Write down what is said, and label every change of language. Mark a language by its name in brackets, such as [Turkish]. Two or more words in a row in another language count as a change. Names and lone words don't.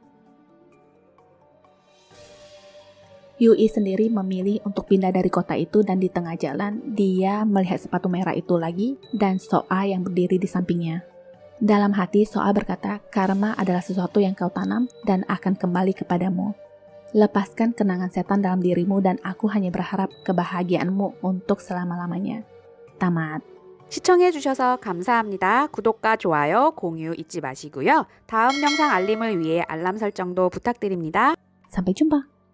[Indonesian] Yui sendiri memilih untuk pindah dari kota itu dan di tengah jalan, dia melihat sepatu merah itu lagi dan Soa yang berdiri di sampingnya. Dalam hati, Soa berkata, karma adalah sesuatu yang kau tanam dan akan kembali kepadamu. Lepaskan kenangan setan dalam dirimu dan aku hanya berharap kebahagiaanmu untuk selama-lamanya. Tamat. [Korean] 시청해주셔서 감사합니다. 구독과 좋아요, 공유 잊지 마시고요. 다음 영상 알림을 위해 알람 설정도 부탁드립니다. [Indonesian] Sampai jumpa.